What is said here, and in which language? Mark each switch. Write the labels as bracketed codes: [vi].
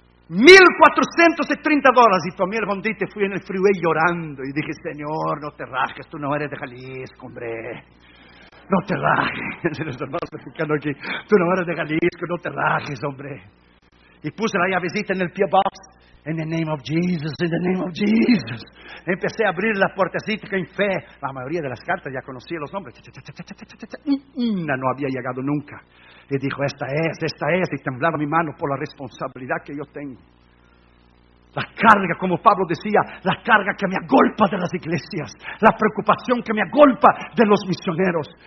[es] $1,430 y tomé el bondito y fui en el freeway llorando y dije, Señor, no te rajes, tú no eres de Jalisco, hombre. No te rajes, los hermanos mexicanos aquí. Tú no eres de Jalisco, no te rajes, hombre. Y puse la llavecita en el P.O. Box. [en] In the name of Jesus, in the name of Jesus. [es] Empecé a abrir la puertecita en fe. La mayoría de las cartas ya conocía los nombres. Una no había llegado nunca. Y dijo, esta es, y temblaba mi mano por la responsabilidad que yo tengo. La carga, como Pablo decía, la carga que me agolpa de las iglesias, la preocupación que me agolpa de los misioneros.